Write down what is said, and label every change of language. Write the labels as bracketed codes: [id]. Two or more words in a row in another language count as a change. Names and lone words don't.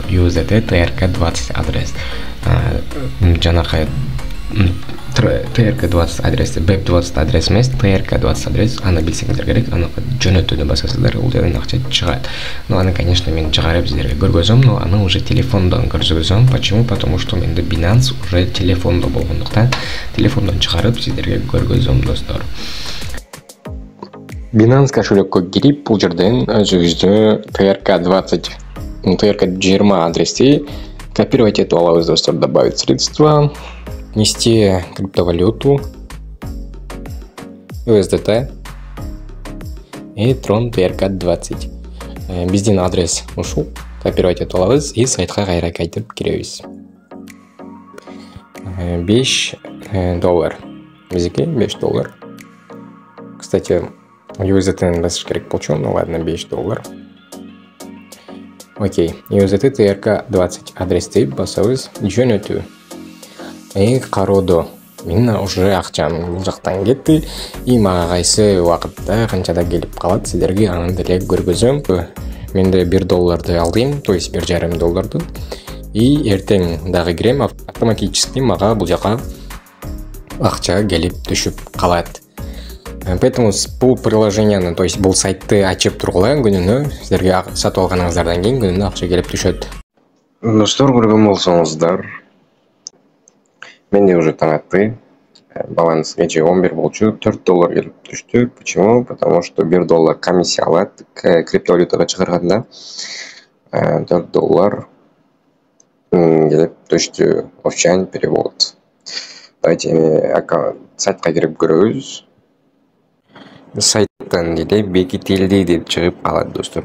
[ky] USDT TRK20 адрес. Жанакы TRK20 адрес, BEP20 адрес эмес, TRK20 адрес. Аны билсеңиздер керек. Аны жөнөтүүнү басасыздар, бул жерден акча чыгат. Но аны, конечно, мен чыгарып сиздерге көргөзөм, но аны уже телефондон көргөзөм. [ru] Почему? Потому что [ky] менде Binance уже телефондо болгондуктан телефондон чыгарып сиздерге көргөзөм достор. Binance кошелекке кирип, бул жерден өзүңүздө TRK20 адрести копировать этип алабыз достор. [ru] Добавить средства, нести криптовалюту, USDT и Tron TRK20. [ky] Биздин адрес ушул. Копировать этип алабыз и сайтка кайра кайтып киребиз. $5. Биздики $5. Кстати, USDT басыш керек болчу, [ru] ну ладно, $5. [ky] Окей, USDT TRK20 адрести басабыз, жөнөтүү. Кароодо мен уже акчам бул жактан кетти и мага кайсы убакытта канчада келип калат, сиздерге аны деле көргөзөм. Менде $1 алдым, [ru] то есть $1,5. [ky] И эртең дагы кирем, автоматически мага бул жака акча келип түшүп калат. Поэтому бул приложенияны, [ru] то есть [ky] бул сайтты ачып тургула, күнүнө сиздерге сатып алганыңыздардан кийин күнүнө акча келип түшөт. Достор, көргөн болсоңуздар, менде уже таң атты. баланс кече 11 болчу, 4 доллар келип түштү. [ru] Почему? Потому что [ky] 1 доллар комиссия алат криптовалютага чыгарганда. 4 доллар келип түштү. [ru] Офчайн перевод. [ky] Давайте сайтка кирип көрөбүз. Сайттан бекитилди деп чыгып калат достор.